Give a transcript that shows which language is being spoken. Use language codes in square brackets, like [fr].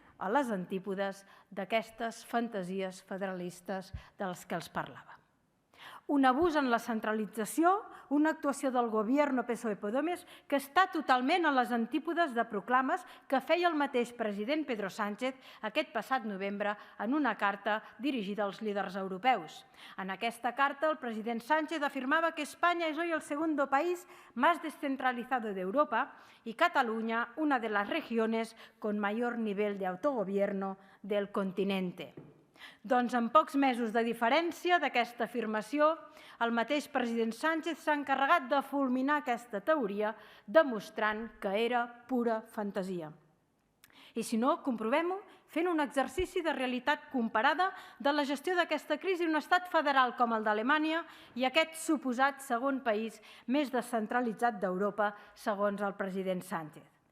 [ca] a les antípodes d'aquestes fantasies federalistes de les que els parlava. Un abús en la centralització, una actuació del govern PSOE-Podemos que està totalment a les antípodes de proclames que feia el mateix president Pedro Sánchez aquest passat novembre en una carta dirigida als líders europeus. En aquesta carta, el president [es] Sánchez afirmaba que España es hoy el segundo país más descentralizado de Europa y Cataluña una de las regiones con mayor nivel de autogobierno del continente. [ca] Doncs en pocs mesos de diferència d'aquesta afirmació, el mateix president Sánchez s'ha encarregat de fulminar aquesta teoria, demostrant que era pura fantasia. I si no, comprovem-ho fent un exercici de realitat comparada de la gestió d'aquesta crisi en un estat federal com el d'Alemanya i aquest suposat segon país més descentralitzat d'Europa, segons el president Sánchez.